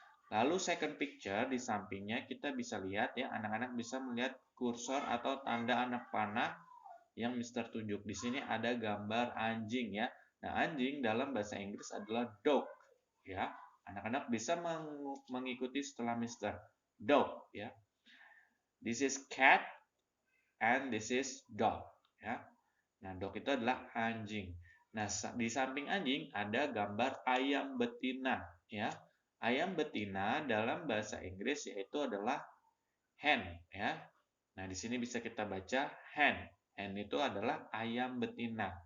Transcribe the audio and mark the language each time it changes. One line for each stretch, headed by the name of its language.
Indonesian: Lalu
English: second picture
Indonesian: di sampingnya kita bisa lihat ya, anak-anak bisa melihat kursor atau tanda anak panah yang Mister tunjuk. Di sini ada gambar anjing ya. Nah, anjing dalam bahasa Inggris adalah dog ya. Anak-anak bisa mengikuti setelah Mister.
English: Dog ya. This is cat and this is dog ya.
Indonesian: Nah, dog itu adalah anjing. Nah, di samping anjing ada gambar ayam betina ya. Ayam betina dalam bahasa Inggris yaitu adalah hen ya. Nah, di sini bisa kita baca hen. Hen itu adalah ayam betina.